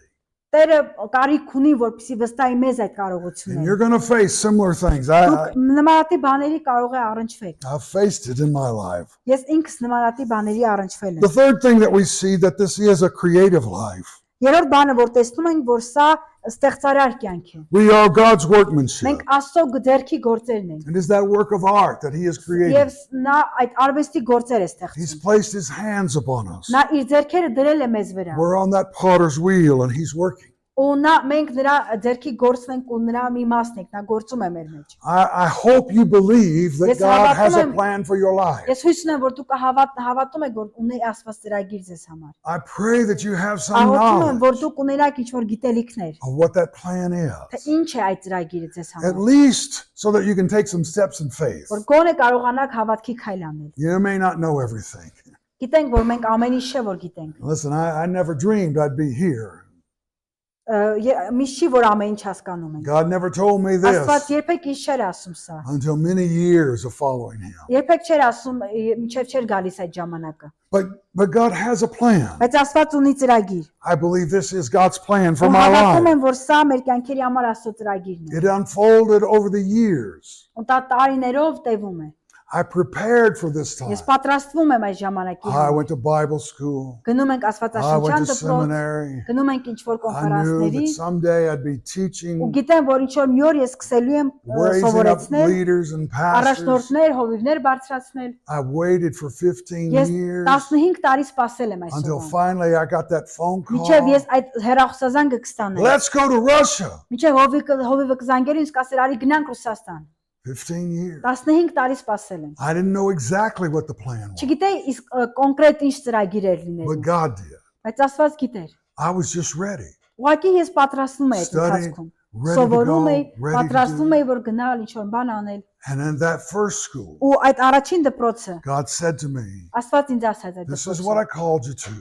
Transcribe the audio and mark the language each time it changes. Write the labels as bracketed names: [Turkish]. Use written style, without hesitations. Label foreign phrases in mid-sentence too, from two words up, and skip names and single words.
[Armenian] Տերը կարիք ունի, որպեսզի վստահի մեզ այդ [English] And [Armenian] կարողությունները։ [English] you're going to face similar things. [Armenian] Դուք նմանատիպ բաների կարող է առնչվեք։ [English] I've faced it in my life. [Armenian] Ես ինքս նմանատիպ բաների առնչվել [English] The [Armenian] եմ։ [English] third thing that we see that this is a creative life. [Armenian] Երրորդ բանը, որ տեսնում ենք, որ սա ստեղծարար կյանք է։ [English] We are God's workmanship. [Armenian] Մենք Աստծո ձեռքի գործերն ենք։ [English] It is that work of art that he has created. [Armenian] Եվ նա այդ արվեստի գործեր է [English] He's [Armenian] ստեղծում։ [English] placed his hands upon us. [Armenian] Նա իր ձեռքերը դրել է մեզ վրա։ [English] We're on that potter's wheel and he's working. [Armenian] Ու նա մենք նրա ձեռքի գործն ենք ու նրա մի մասն ենք, նա գործում է մեր մեջ։ [English] I hope you believe that Yes, God has a [Armenian] հավատում եմ- [English] plan for your life. [Armenian] Ես հույս ունեմ, որ դուք հավատում եք, որ ունի Աստված ծրագիր ձեզ համար։ [English] I pray that you have some [Armenian] Աղոթում եմ, որ [English] knowledge [Armenian] դուք ունենաք ինչ-որ գիտելիքներ, [English] of what that plan [Armenian] թե [English] is. [Armenian] ինչ է այդ ծրագիրը ձեզ [English] At [Armenian] համար, [English] least so that you can take some steps in faith. [Armenian] որ գոնե կարողանաք հավատքի քայլ անել։ [English] You may not know everything. [Armenian] Գիտենք, որ մենք ամեն ինչ չէ, որ գիտենք։ [English] Listen, I never dreamed I'd be here. [Armenian] Միշտ չի, որ ամեն ինչ հասկանում ենք։ [English] God never told me [Armenian] Աստված [English] this [Armenian] երբեք ինչ չէր ասում սա։ [English] until many years of following him. [Armenian] Երբեք չէր ասում, մինչև չէր գալիս այդ ժամանակը։ [English] But God has a plan. [Armenian] Բայց Աստված ունի ծրագիր։ [English] I believe this is God's plan for [Armenian] Ու [English] my [Armenian] հավատում [English] life. [Armenian] եմ, որ սա մեր կյանքերի համար Աստծո ծրագիրն է։ [English] It unfolded over the years. [Armenian] Ու դա տարիներով տևում է։ [English] I prepared for this time. [Armenian] Ես պատրաստվում եմ այս ժամանակի [English] I [Armenian] համար։ [English] went to Bible school. [Armenian] Գնում ենք [English] I [Armenian] Աստվածաշնչյան [English] went to [Armenian] դպրոց, [English] seminary. [Armenian] գնում ենք ինչ-որ [English] I knew [Armenian] կոնֆերանսների, [English] that someday I'd be [Armenian] ու [English] teaching, [Armenian] գիտեմ, որ ինչ-որ մի օր ես սկսելու եմ [English] raising up [Armenian] սովորեցնել, [English] leaders and pastors. [Armenian] առաջնորդներ, հովիվներ բարձրացնել։ [English] I waited for 15 [Armenian] Ես [English] years [Armenian] 15 տարի սպասել եմ այս [English] until [Armenian] օրը։ [English] finally I got that phone [Armenian] Մինչև [English] call. [Armenian] ես այդ հեռախոսազանգը կստանեմ։ [English] Let's go to Russia. [Armenian] Մինչև հովիվը կզանգեր ինձ կասեր արի գնանք Ռուսաստան։ [English] 15 years. [Armenian] 15 տարի սպասել եմ։ [English] I didn't know exactly what the plan was, [Armenian] Չգիտեի իսկ կոնկրետ ինչ ծրագիր էր [English] but [Armenian] լինելու, [English] God did. [Armenian] բայց Աստված գիտեր։ [English] I was just ready, [Armenian] Ուղղակի ես պատրաստվում էի այդ [English] Studying, [Armenian] ընթացքում։ [English] ready to [Armenian] Սովորում [English] go, [Armenian] էի, [English] ready to [Armenian] պատրաստվում [English] do. [Armenian] էի, որ գնալ ինչ-որ բան անել։ [English] And in that first school, [Armenian] Ու այդ առաջին դպրոցը [English] God said to me, [Armenian] Աստված ինձ ասաց այդ [English] this is what I [Armenian] դպրոցը։ [English] called you to.